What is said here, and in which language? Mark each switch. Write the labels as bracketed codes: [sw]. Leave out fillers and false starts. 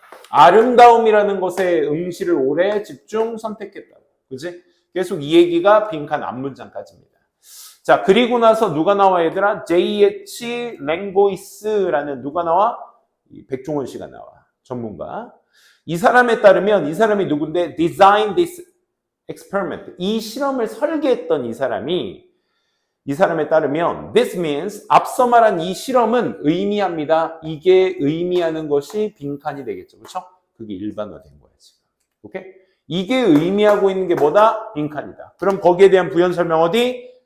[ko] 아름다움이라는 것에 응시를 오래 집중 선택했다고. 그치? 계속 이 얘기가 빈칸 앞문장까지입니다. 자, 그리고 나서 누가 나와 얘들아? J.H. 랭보이스라는 누가 나와? 백종원 씨가 나와. 전문가. 이 사람에 따르면 이 사람이 누군데? [en] Design this experiment. [ko] 이 실험을 설계했던 이 사람에 따르면 [en] this means [ko] 앞서 말한 이 실험은 의미합니다. 이게 의미하는 것이 빈칸이 되겠죠. 그렇죠? 그게 일반화된 거야 지금. 오케이? 이게 의미하고 있는 게 뭐다? 빈칸이다. 그럼 거기에 대한 부연 설명 어디?